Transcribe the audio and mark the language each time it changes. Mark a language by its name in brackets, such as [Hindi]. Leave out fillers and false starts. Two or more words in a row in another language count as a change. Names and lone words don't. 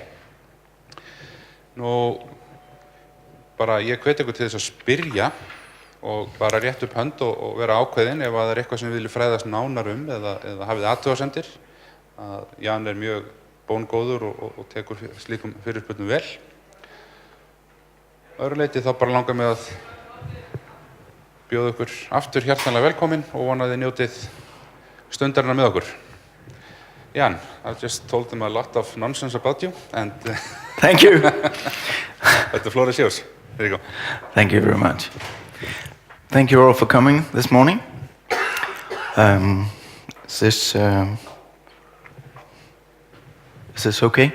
[Icelandic] Nú, bara ég hvet ykkur til þess að spyrja og bara rétt upp hönd og vera ákveðin ef það eitthvað sem við viljum fræðast nánar eða hafið athugasemdir. Jan mjög bóngóður og tekur slíkum fyrirspurnum vel. Öðru leyti þá bara langar mig að bjóða ykkur aftur hjartanlega velkomin og vona að þið njótið stundarinnar með okkur. [English] Jan, I just told them a lot of nonsense about you and thank you. But the floor is yours. There you go. Thank you very much. Thank you all for coming this morning. Is this okay?